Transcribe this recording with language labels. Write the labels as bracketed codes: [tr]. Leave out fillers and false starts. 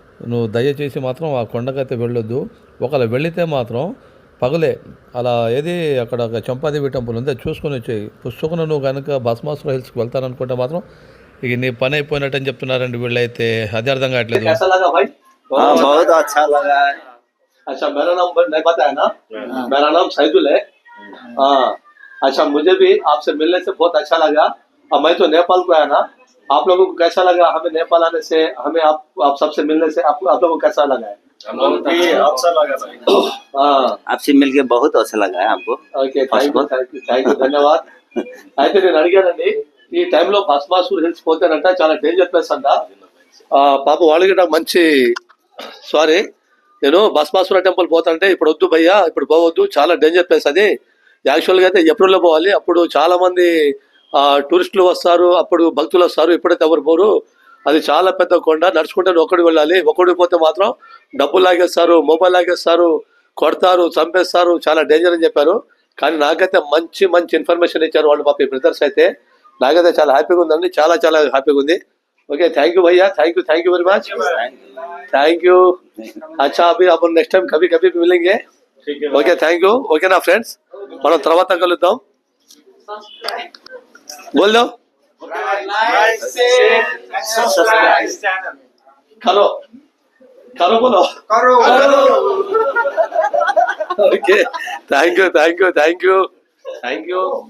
[te] నువ్వు దయచేసి మాత్రం ఆ కొండకైతే వెళ్ళొద్దు. ఒకవేళ వెళితే మాత్రం పగలే అలా ఏది అక్కడ చంపాదేవి టెంపుల్ ఉంది, చూసుకొని వచ్చేయి. పుసుకున నువ్వు కనుక భస్మాసుర హిల్స్కి వెళ్తాననుకుంటే మాత్రం ఇక నీ పని అయిపోయినట్టు అని చెప్తున్నారండి వీళ్ళైతే. అది అర్థం కావట్లేదు. [hi] बहुत अच्छा लगा है। अच्छा, मेरा नाम नहीं पता है ना? मेरा नाम सैदुल है। हाँ, अच्छा, मुझे भी आपसे मिलने से बहुत अच्छा लगा। और मैं तो नेपाल को आया ना, आप लोगों को कैसा लगा हमें नेपाल आने से, हमें आप सबसे मिलने से आप लोगों को कैसा लगा है? अच्छा लगा भाई। हाँ, आपसे मिलके बहुत अच्छा लगा है हमको। [en] Okay, thank you, ధన్యవాద్. [te] అయితే నేను అడిగానండి, ఈ టైంలో భస్మాసుర్ హిల్స్ పోతానంట, చాలా డేంజర్ ప్లేస్ అంట. పాప వాళ్ళకి నాకు మంచి సారీ, నేను భస్మాసుర టెంపుల్ పోతాంటే ఇప్పుడు వద్దు భయ్యా, ఇప్పుడు పోవద్దు, చాలా డేంజర్ ప్లేస్ అది. యాక్చువల్గా అయితే ఏప్రిల్లో పోవాలి, అప్పుడు చాలా మంది టూరిస్టులు వస్తారు, అప్పుడు భక్తులు వస్తారు. ఇప్పుడైతే ఎవరు పోరు, అది చాలా పెద్ద కొండ, నడుచుకుంటే ఒక్కడికి వెళ్ళాలి. ఒక్కడికి పోతే మాత్రం డబ్బులు లాగేస్తారు, మొబైల్ లాగేస్తారు, కొడతారు, చంపేస్తారు, చాలా డేంజర్ అని చెప్పారు. కానీ నాకైతే మంచి ఇన్ఫర్మేషన్ ఇచ్చారు వాళ్ళు పాప బ్రదర్స్ అయితే. నాకైతే చాలా హ్యాపీగా ఉందండి, చాలా హ్యాపీగా ఉంది. [en] Okay, thank you भैया, thank you very much, thank you. [hi] अच्छा, अभी अपन नेक्स्ट टाइम कभी भी मिलेंगे. [en] Okay, thank you. Okay ना friends, [te] మనం తర్వాత కలుద్దాం. [hi] बोल दो करो करो बोलो करो. [en] Okay, thank you.